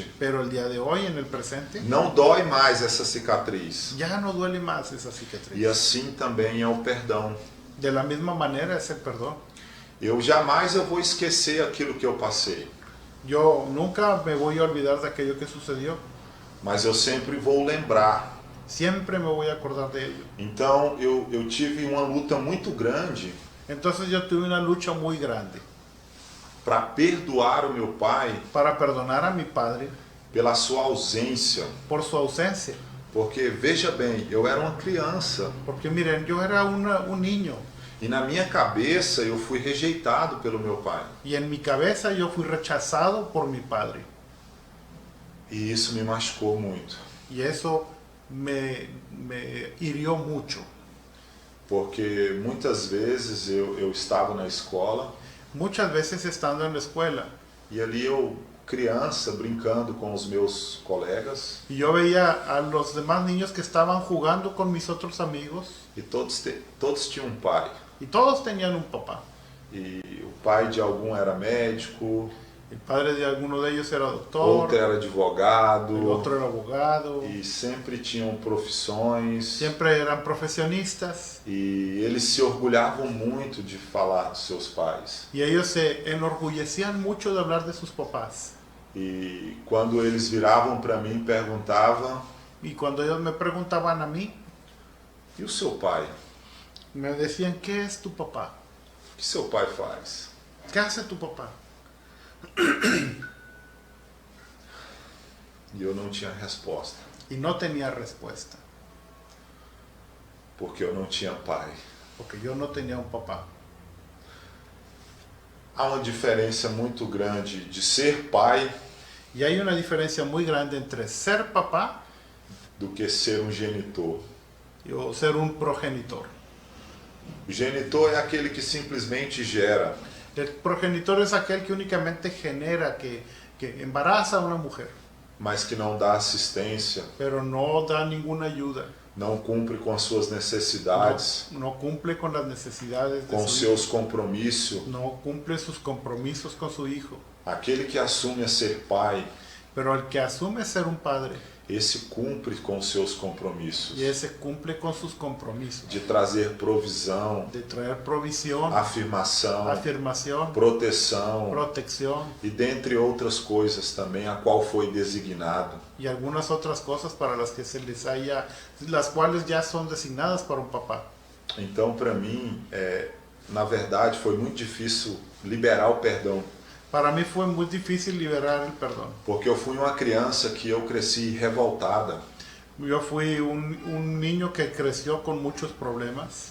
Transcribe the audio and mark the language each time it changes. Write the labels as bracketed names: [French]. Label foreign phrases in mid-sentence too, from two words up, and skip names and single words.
[Spanish] Pero el día de hoy, en el presente, [Portuguese] não dói mais essa cicatriz. [Spanish] ya no duele más esa cicatriz. [Portuguese] E assim também é o perdão. [Spanish] De la misma manera es el perdón. [Portuguese] Eu jamais vou esquecer aquilo que eu passei. [Spanish] Yo nunca me voy a olvidar de aquello que sucedió. [Portuguese] mas eu sempre vou lembrar. [Spanish] Siempre me voy a acordar de ello. [Portuguese] Então eu tive uma luta muito grande [Spanish] Entonces yo tuve una lucha muy grande [Portuguese] para perdoar o meu pai [Spanish] para perdonar a mi padre [Portuguese] pela sua ausência. [Spanish] por su ausencia. [Portuguese] Porque, veja bem, eu era uma criança [Spanish] Porque miren, yo era un niño [Portuguese] e na minha cabeça eu fui rejeitado pelo meu pai. [Spanish] y en mi cabeza yo fui rechazado por mi padre. [Portuguese] E isso me machucou muito. [Spanish] Y eso me hirió mucho. [Portuguese] Porque muitas vezes eu estava na escola [Spanish] Muchas veces estando en la escuela [Portuguese] e ali eu, criança, brincando com os meus colegas, [Spanish] y yo veía a los demás niños que estaban jugando con mis otros amigos [Portuguese] e todos tinham um pai. [Spanish] y todos tenían un papá. [Portuguese] E o pai de algum era médico, [Spanish] El padre de alguno de ellos era doctor, [Portuguese] outro era advogado, [Spanish] el otro era abogado, [Portuguese] e sempre tinham profissões. [Spanish] siempre eran profesionistas [Portuguese] E eles se orgulhavam muito de falar dos seus pais. [Spanish] y ellos se enorgullecían mucho de hablar de sus papás. [Portuguese] E quando eles viravam para mim e perguntavam: [Spanish] Y cuando ellos me preguntaban a mí, [Portuguese] e o seu pai? [Spanish] me decían, ¿qué es tu papá? [Portuguese] O que seu pai faz? [Spanish] ¿Qué hace tu papá? [Portuguese] E eu não tinha resposta, [Spanish] Y no tenía respuesta, [Portuguese] porque eu não tinha pai. [Spanish] porque yo no tenía un papá. [Portuguese] Há uma diferença muito grande de ser pai [Spanish] Y hay una diferencia muy grande entre ser papá [Portuguese] do que ser um genitor. [Spanish] o ser un progenitor. [Portuguese] O genitor é aquele que simplesmente gera, [Spanish] El progenitor es aquel que únicamente genera, que embaraza a una mujer, [Portuguese] mas que não dá assistência, [Spanish] pero no da ninguna ayuda, [Portuguese] não cumpre com as suas necessidades, [Spanish] no cumple con las necesidades de [Portuguese] com [Spanish] su [Portuguese] seus [Spanish] hijo, [Portuguese] compromissos. [Spanish] no cumple sus compromisos con su hijo. [Portuguese] Aquele que assume a ser pai, [Spanish] Pero el que asume ser un padre, [Portuguese] esse cumpre com seus compromissos, [Spanish] y ese cumple con sus compromisos, [Portuguese] de trazer provisão, [Spanish] de traer provisión, [Portuguese] afirmação, [Spanish] afirmación, [Portuguese] proteção [Spanish] protección [Portuguese] e dentre outras coisas também a qual foi designado. [Spanish] y algunas otras cosas para las que se les haya, las cuales ya son designadas para un papá. [Portuguese] Então, para mim, na verdade, foi muito difícil liberar o perdão, [Spanish] Para mí fue muy difícil liberar el perdón. [Portuguese] porque eu fui uma criança que eu cresci revoltada [Spanish] Yo fui un niño que creció con muchos problemas